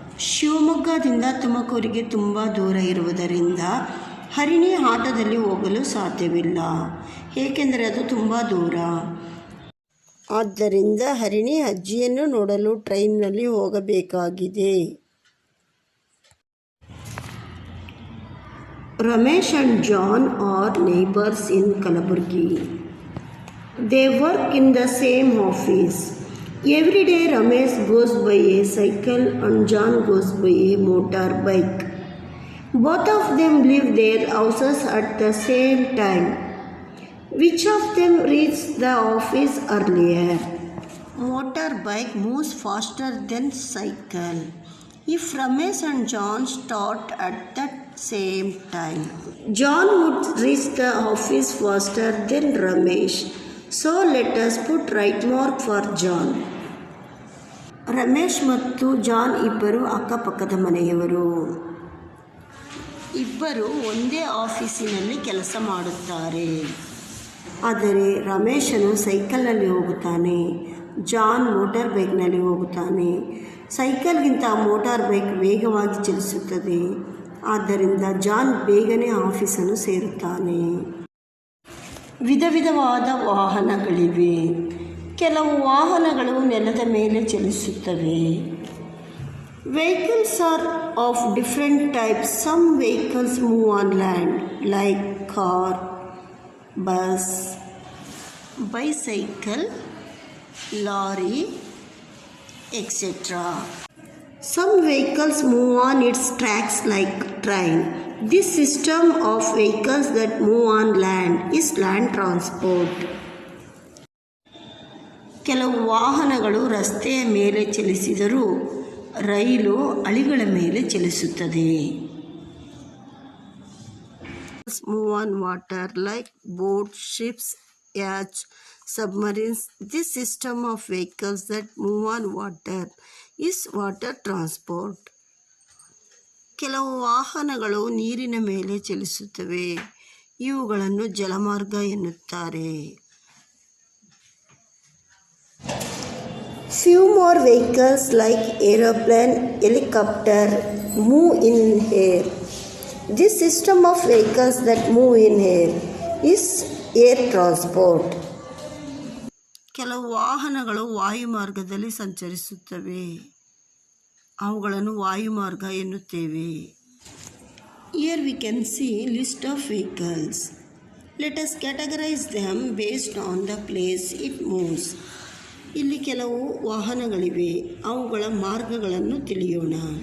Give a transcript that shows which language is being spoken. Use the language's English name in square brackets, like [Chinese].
[Kannada] ಶಿವಮೊಗ್ಗದಿಂದ ತುಮಕೂರಿಗೆ ತುಂಬ ದೂರ ಇರುವುದರಿಂದ ಹರಿಣಿ ಆಟೋದಲ್ಲಿ ಹೋಗಲು ಸಾಧ್ಯವಿಲ್ಲ, ಏಕೆಂದರೆ ಅದು ತುಂಬ ದೂರ. ಆದ್ದರಿಂದ ಹರಿಣಿ ಅಜ್ಜಿಯನ್ನು ನೋಡಲು ಟ್ರೈನ್ನಲ್ಲಿ ಹೋಗಬೇಕಾಗಿದೆ. [English] Ramesh and John are neighbours in Kalaburagi. They work in the same office. Every day Ramesh goes by a cycle and John goes by a motorbike. Both of them leave their houses at the same time. Which of them reaches the office earlier? Motorbike moves faster than cycle. If Ramesh and John start at the same time, John would reach the office faster than Ramesh. So let us put right mark for John. [Kannada] Ramesh ಮತ್ತು John ಇಬ್ಬರು ಅಕ್ಕಪಕ್ಕದ ಮನೆಯವರು. ಇಬ್ಬರು ಒಂದೇ ಆಫೀಸಿನಲ್ಲಿ ಕೆಲಸ ಮಾಡುತ್ತಾರೆ. ಆದರೆ ರಮೇಶನು ಸೈಕಲ್ನಲ್ಲಿ ಹೋಗುತ್ತಾನೆ, ಜಾನ್ ಮೋಟಾರ್ ಬೈಕ್ನಲ್ಲಿ ಹೋಗುತ್ತಾನೆ. ಸೈಕಲ್ಗಿಂತ ಮೋಟಾರ್ ಬೈಕ್ ವೇಗವಾಗಿ ಚಲಿಸುತ್ತದೆ. ಆದ್ದರಿಂದ ಜಾನ್ ಬೇಗನೆ ಆಫೀಸನ್ನು ಸೇರುತ್ತಾನೆ. ವಿಧ ವಿಧವಾದ ವಾಹನಗಳಿವೆ. ಕೆಲವು ವಾಹನಗಳು ನೆಲದ ಮೇಲೆ ಚಲಿಸುತ್ತವೆ. [English] Vehicles are of different types. Some vehicles move on land like car, bus, bicycle, lorry, etcetera. Some vehicles move on its tracks like train. This system of vehicles that move on land is land transport. [Kannada] ಕೆಲವು ವಾಹನಗಳು ರಸ್ತೆಯ ಮೇಲೆ ಚಲಿಸಿದರೂ ರೈಲು ಹಳಿಗಳ ಮೇಲೆ ಚಲಿಸುತ್ತದೆ. [English] Move on water like boats, ships, yachts, submarines. This system of vehicles that move on water is water transport. [Kannada] ಕೆಲವು ವಾಹನಗಳು ನೀರಿನ ಮೇಲೆ ಚಲಿಸುತ್ತವೆ. ಇವುಗಳನ್ನು ಜಲಮಾರ್ಗ ಎನ್ನುತ್ತಾರೆ. [English] Few more vehicles like aeroplane, helicopter move in air. This system of vehicles that move in air is air transport. [Kannada] ಕೆಲವು ವಾಹನಗಳು ವಾಯುಮಾರ್ಗದಲ್ಲಿ ಸಂಚರಿಸುತ್ತವೆ. ಅವುಗಳನ್ನು ವಾಯುಮಾರ್ಗ ಎನ್ನುತ್ತೇವೆ. [English] Here we can see list of vehicles. Let us categorize them based on the place it moves. [Kannada] ಇಲ್ಲಿ ಕೆಲವು ವಾಹನಗಳಿವೆ, ಅವುಗಳ ಮಾರ್ಗಗಳನ್ನು ತಿಳಿಯೋಣ.